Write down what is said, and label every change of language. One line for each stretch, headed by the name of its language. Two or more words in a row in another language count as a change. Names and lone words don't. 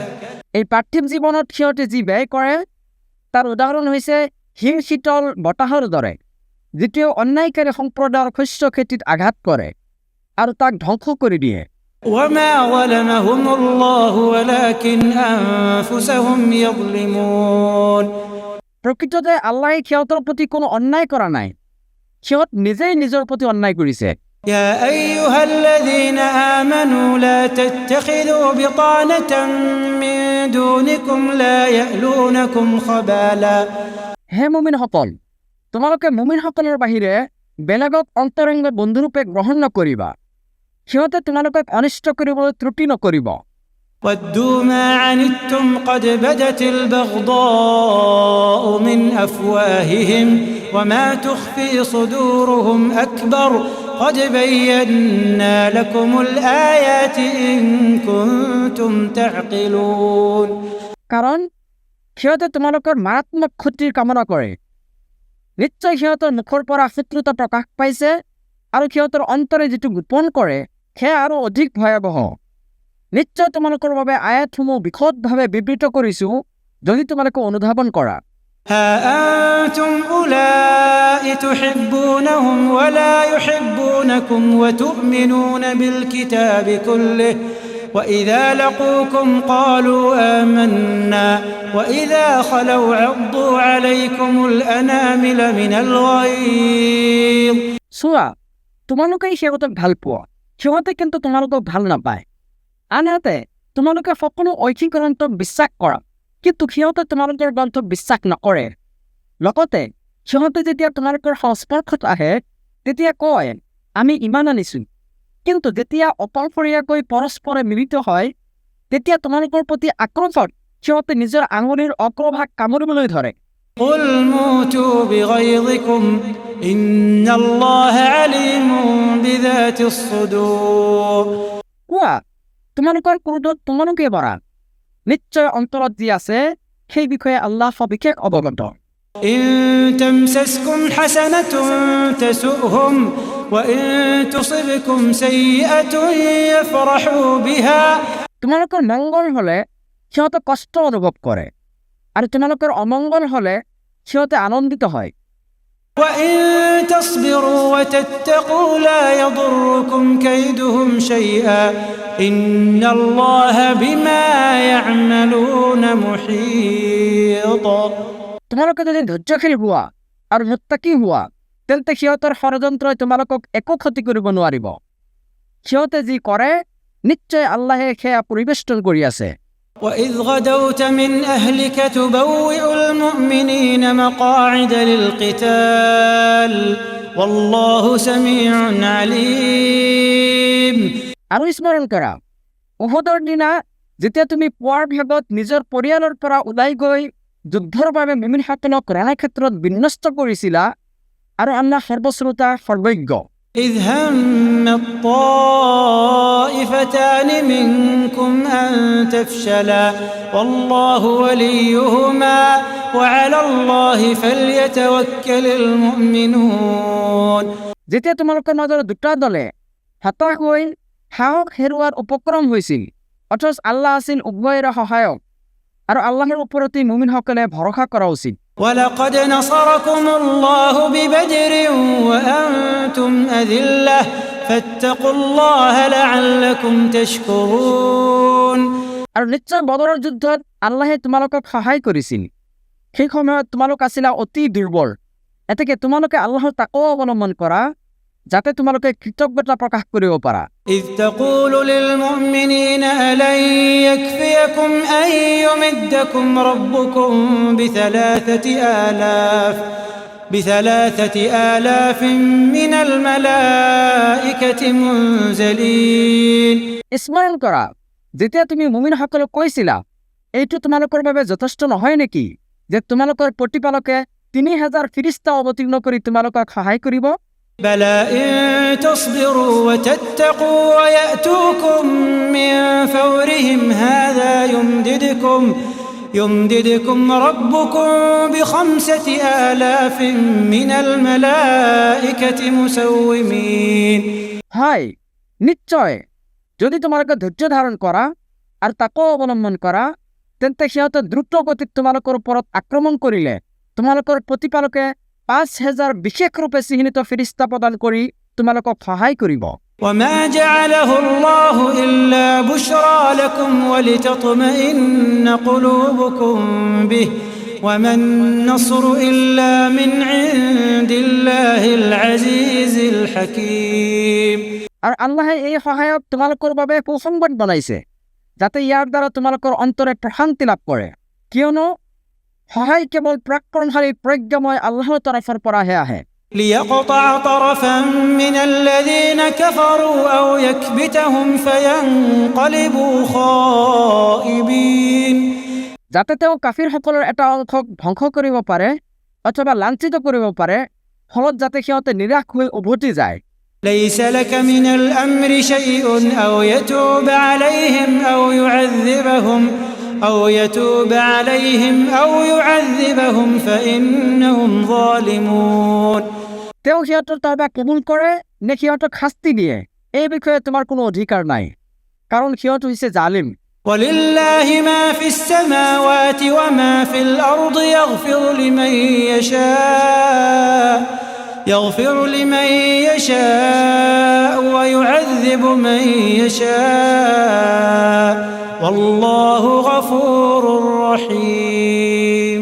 Assamese: এই পাৰ্থিৱ জীৱনত সিহঁতে যি ব্যয় কৰে তাৰ উদাহৰণ হৈছে হিম শীতল বতাহৰ দৰে যিটোৱে অন্যায়কাৰী সম্প্ৰদায়ৰ শস্য খেতিত আঘাত কৰে আৰু তাক ধ্বংস কৰি দিয়ে
Arabic: وما ظلمهم الله ولكن أنفسهم يظلمون
Assamese: প্ৰকৃততে আল্লাহে সিহঁতৰ প্ৰতি কোনো অন্যায় কৰা নাই সিহঁত নিজেই নিজৰ প্ৰতি অন্যায় কৰিছে
Arabic: يا أيها الذين آمنوا لا تتخذوا بطانة من دونكم لا يألونكم خبالا
Assamese: হে মুমিনসকল, তোমালোকে মুমিনসকলৰ বাহিৰে বেলেগক অন্তৰংগ বন্ধুৰূপে গ্ৰহণ নকৰিবা। সিহঁতে তোমালোকক অনিষ্ট কৰিবলৈ ত্ৰুটি নকৰিব।
Arabic: ودوا ما عنتم قد بدت البغضاء من أفواههم وما تخفي صدورهم أكبر قد بينا لكم الآيات إن كنتم تعقلون
Assamese: কাৰণ সিহঁতে তোমালোকৰ মাৰাত্মক ক্ষতিৰ কামনা কৰে। নিশ্চয় সিহঁতৰ মুখৰ পৰা শত্ৰুতা প্ৰকাশ পাইছে আৰু সিহঁতৰ অন্তৰে যিটো গোপন কৰে সেয়া আৰু অধিক ভয়াৱহ। নিশ্চয় তোমালোকৰ বাবে আয়াতসমূহ বিশদভাৱে বিবৃত কৰিছো যদি তোমালোকে অনুধাৱন কৰা।
Arabic: ها أنتم أولئك تحبونهم ولا يحبونكم وتؤمنون بالكتاب كله وإذا لقوكم قالوا آمنا وإذا خلوا عضوا عليكم الأنامل من الغيظ
Assamese: চোৱা, তোমালোকেই সিহঁতক ভাল পোৱা, সিহঁতে কিন্তু তোমালোকক ভাল নাপায়। আনহাতে তোমালোকে সকলো ঐকিক গ্ৰন্থক বিশ্বাস কৰা, কিন্তু সিহঁতে তোমালোকৰ গ্ৰন্থক বিশ্বাস নকৰে। লগতে সিহঁতে যেতিয়া তোমালোকৰ সংস্পৰ্শত আহে তেতিয়া কয় আমি ইমান আনিছোঁ, কিন্তু যেতিয়া অপৰপৰীয়াকৈ পৰস্পৰে মিলিত হয় তেতিয়া তোমালোকৰ প্ৰতি আক্ৰোশত সিহঁতে নিজৰ আঙুলিৰ অগ্ৰভাগ কামুৰিবলৈ ধৰে।
Arabic: قل موتوا بغيظكم إن الله عليم بذات الصدور
Assamese: কোৱা, তোমালোকৰ ক্ৰোধত তোমালোকে বৰা, নিশ্চয় অন্তৰত যি আছে সেই বিষয়ে আল্লাহ সবিশেষ অৱগত।
Arabic: إن تمسسكم حسنة تسؤهم وإن تصبكم سيئة يفرحوا بها
Assamese: তোমালোকৰ মংগল হলে সিহঁতে কষ্ট অনুভৱ কৰে আৰু তোমালোকৰ অমংগল হলে সিহঁতে আনন্দিত হয়।
Arabic: وإن تصبروا وتتقوا لا يضركم كيدهم شيئا إن الله بما يعملون محيط
Assamese: তোমালোকে যদি ধৈৰ্যশীল হোৱা আৰু মুত্তাকি হোৱা তেন্তে সিহঁতৰ ষড়যন্ত্ৰই তোমালোকক একো ক্ষতি কৰিব নোৱাৰিব। সিহঁতে যি কৰে নিশ্চয় আল্লাহে সেয়া পৰিবেষ্টন কৰি আছে।
Arabic: وإذ غدوت من أهلك تبوئ المؤمنين مقاعد للقتال والله سميع عليم
Assamese: আৰু স্মৰণ কৰা, উহুদৰ দিনা যেতিয়া তুমি পুৱাৰ ভাগত নিজৰ পৰিয়ালৰ পৰা ওলাই গৈ যুদ্ধৰ বাবে মুমিনসকলক ৰণক্ষেত্ৰত বিন্যস্ত কৰিছিলা আৰু আল্লাহ সৰ্বশ্ৰোতা সৰ্বজ্ঞ।
Arabic: إذ هم الطائفتان منكم أن تفشلا والله وليهما وعلى الله فليتوكل المؤمنون
Assamese: যেতিয়া তোমালোকৰ মাজৰ দুটা দলে হতাশ হৈ সাহস হেৰুৱাৰ উপক্ৰম হৈছিল অথচ আল্লাহ আছিল উভয়ৰে সহায়ক আৰু আল্লাহৰ ওপৰতে মুমিনসকলে ভৰসা কৰা উচিত।
Arabic: ولقد نصركم الله ببدر وأنتم أذلة فاتقوا الله لعلكم تشكرون
Assamese: আৰু নিশ্চয় বদৰৰ যুদ্ধত আল্লাহে তোমালোকক সহায় কৰিছিল। সেই সময়ত তোমালোক আছিলা অতি দুৰ্বল, এতেকে তোমালোকে আল্লাহৰ তাকৱা অৱলম্বন কৰা যাতে তোমালোকে কৃতজ্ঞতা প্ৰকাশ কৰিব পাৰা।
Arabic: إذ تقول للمؤمنين ألن يكفيكم أن يمدكم ربكم بثلاثة آلاف من الملائكة منزلين
Assamese: স্মৰণ কৰা, যেতিয়া তুমি মুমিনসকলক কৈছিলা এইটো তোমালোকৰ বাবে যথেষ্ট নহয় নেকি যে তোমালোকৰ প্ৰতিপালকে ৩,০০০ ফিৰিষ্টা অৱতীৰ্ণ কৰি তোমালোকক সহায় কৰিব।
Arabic: بلى إن تصبروا وتتقوا ويأتوكم من فورهم هذا يمددكم ربكم ب5,000 من الملائكة مسومين
Assamese: হয়, নিশ্চয় যদি তোমালোকে ধৈৰ্য ধাৰণ কৰা আৰু তাকো অৱলম্বন কৰা তেন্তে সিহঁতে দ্ৰুত গতিত তোমালোকৰ ওপৰত আক্ৰমণ কৰিলে তোমালোকৰ প্ৰতিপালকে ৫,০০০ বিশেষ ৰূপে চিহ্নিত ফিৰিষ্টা প্ৰদান কৰি তোমালোকক সহায় কৰিব।
Arabic: وما جعله الله إلا بشرى لكم ولتطمئن قلوبكم به وما النصر إلا من عند الله العزيز الحكيم
Assamese: আৰু আল্লাহে এই সহায়ক তোমালোকৰ বাবে সুসংবাদ বনাইছে যাতে ইয়াৰ দ্বাৰা তোমালোকৰ অন্তৰে প্ৰশান্তি লাভ কৰে কিয়নো সহায় কেৱল পৰাক্ৰমশালী প্ৰজ্ঞাময় আল্লাহৰ তৰফৰ পৰাহে আহে
Arabic: ليقطع طرفا من الذين كفروا أو يكبتهم فينقلبوا خائبين
Assamese: যাতে তেওঁ কাফিৰসকলৰ এটা অংশক ধ্বংস কৰিব পাৰে অথবা লাঞ্ছিত কৰিব পাৰে ফলত যাতে সিহঁতে নিৰাশ হৈ উভতি যায়
Arabic: ليس لك من الأمر شيء أو يتوب عليهم أو يعذبهم فإنهم ظالمون
Assamese: তেওঁ সিহঁতৰ তওবা কবুল কৰে নে সিহঁতক শাস্তি দিয়ে এই বিষয়ে তোমাৰ কোনো অধিকাৰ নাই কাৰণ সিহঁত হৈছে জালিম
Arabic: ولله ما في السماوات وما في الأرض يغفر لمن يشاء ويعذب من يشاء والله غفور رحيم